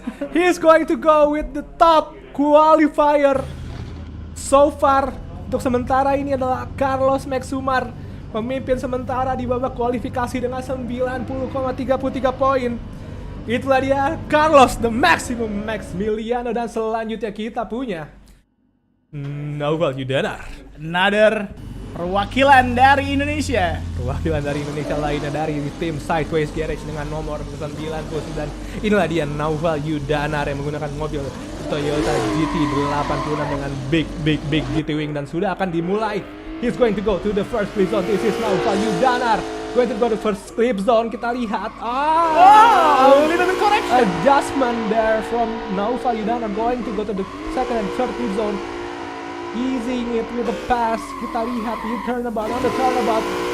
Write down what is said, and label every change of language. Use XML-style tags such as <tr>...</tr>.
<en>He's going to go with the top qualifier so far.</en> <id>Untuk sementara ini adalah Carlos Maxumar, pemimpin sementara di babak kualifikasi dengan 90,33 poin. Itulah dia Carlos the Maximum Maximiliano, dan selanjutnya kita punya Naufal Yudanar.</id> <en>Another</en> <id>perwakilan dari Indonesia. Perwakilan dari Indonesia lainnya dari tim Sideways Garage dengan nomor 99. Inilah dia Naufal Yudanar yang menggunakan mobil Toyota GT86 dengan big GT wing, dan sudah akan dimulai.</id> <en>He's going to go to the first clip zone. This is Naufal Yudanar going to go to first clip zone.</en> <id>Kita lihat.</id> <en>Little bit correction. Adjustment there from Naufal Yudanar going to go to the second and third clip zone. Easing it with the pass.</en> <id>Kita lihat di</id> <en>turnabout, on the turnabout.</en>